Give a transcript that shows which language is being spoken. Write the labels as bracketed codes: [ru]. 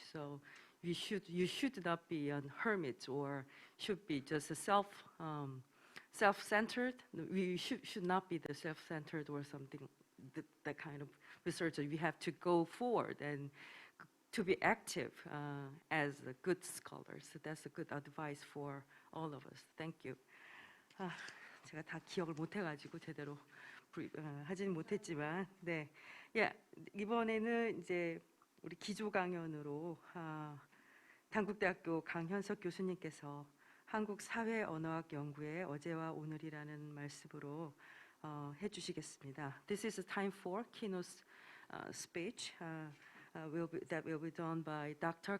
[en] So you should not be a hermit or should be just a self-centered. We should not be the self-centered or something, that kind of researcher. We have to go forward and to be active as a good scholars. So that's a good advice for all of us. Thank you. [ko] 제가 다 기억을 못해가지고 제대로 하지는 못했지만, 네, 이번에는 이제 우리 기조 강연으로 단국대학교 강현석 교수님께서 한국 사회 언어학 연구의 어제와 오늘이라는 말씀으로 해주시겠습니다. [en] This is a time for keynote speech that will be done by Dr.